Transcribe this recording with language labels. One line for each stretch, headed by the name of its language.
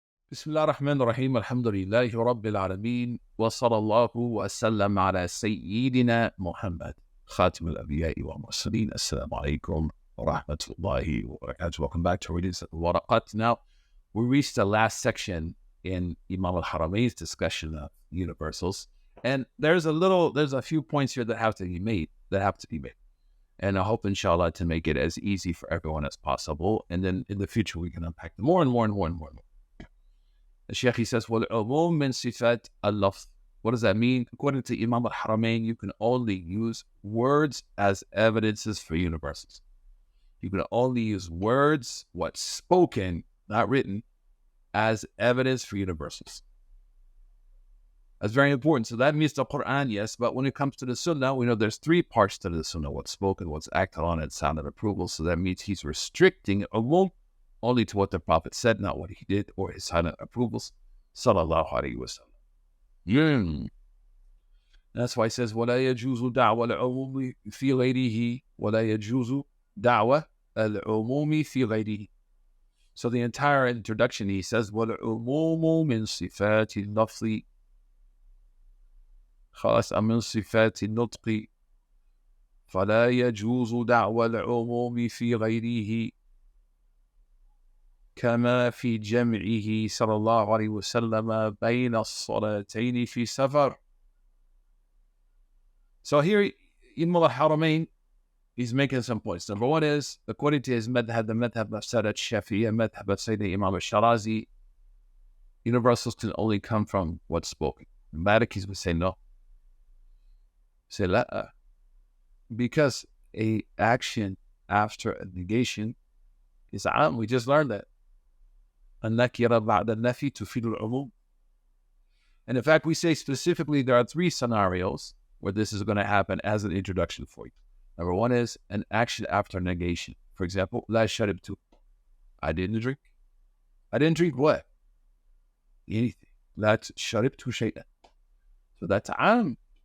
Arabic: بسم الله الرحمن الرحيم الحمد لله رب العالمين وصلى الله وسلم على سيدنا محمد خاتم الأنبياء والمرسلين.
English: Assalamu alaikum wa rahmatullahi wa barakatuh. Welcome back to Readings of Waraqat. Now, we reached the last section in Imam al-Haramain's discussion of universals. And there's a few points here that have to be made, And I hope, inshallah, to make it as easy for everyone as possible. And then in the future, we can unpack them more and more and more and more. The Shaykh, he says,
Arabic: وَالْعُمُومُ مِنْ صِفَاتِ اللَّفْظِ.
English: What does that mean? According to Imam al-Haramain, you can only use words as evidences for universals. You can only use words, what's spoken, not written, as evidence for universals. That's very important. So that means the Quran, yes, but when it comes to the Sunnah, we know there's three parts to the Sunnah: what's spoken, what's acted on, and sounded approval. So that means he's restricting umum only to what the Prophet said, not what he did or his silent approvals. Sallallahu alayhi wa sallam. That's why he says,
Arabic: وَلَا يَجُوزُ دَعْوَ الْعُمُومِ فِي غَيْرِهِ وَلَا يَجُوزُ دَعْوَ الْعُمُومِ فِي غَيْرِهِ.
English: So the entire introduction, he says,
Arabic: وَالْعُمُومُ مِنْ صِفَاتِ اللَّفْظِ خاص من صفات النطق فلا يجوز دعوى العموم في غيره كما في جمعه صلى الله عليه وسلم بين الصلاتين في سفر.
English: So here, Imam al-Haramain, he's making some points. Number one is, according to his madhab, the madhab of Sadat Shafi'iyya, madhab of Sayyidina Imam al-Shirazi, universals can only come from what's spoken. The Malikis would say no. Say la, because a action after a negation is am. We just learned that.
Arabic: النكرة بعد النفي تفيد العموم.
English: And in fact, we say specifically there are three scenarios where this is going to happen as an introduction for you. Number one is an action after negation. For example,
Arabic: لا شربت.
English: I didn't drink. I didn't drink what? Anything.
Arabic: لا شربت شيئا.
English: So that's am.